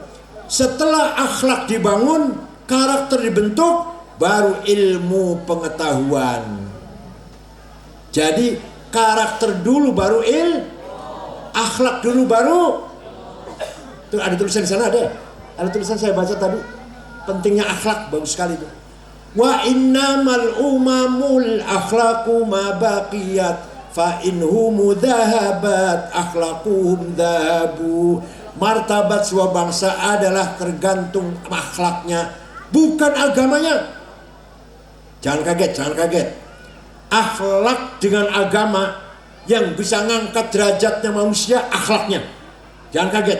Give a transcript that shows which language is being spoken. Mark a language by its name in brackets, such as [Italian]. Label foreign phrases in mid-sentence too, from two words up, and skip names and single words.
[Indonesian] Setelah akhlak dibangun, karakter dibentuk, baru ilmu pengetahuan. Jadi karakter dulu baru akhlak dulu baru. Tuh ada tulisan di sana, ada tulisan saya baca tadi. Pentingnya akhlak, bagus sekali itu. [Arabic] وإنما الأمم الأخلاق ما بقيت فإنهم ذهبت أخلاقهم ذهبوا. [Indonesian] Martabat sebuah bangsa adalah tergantung akhlaknya, bukan agamanya. Jangan kaget. Akhlak dengan agama yang bisa ngangkat derajatnya manusia, akhlaknya. Jangan kaget.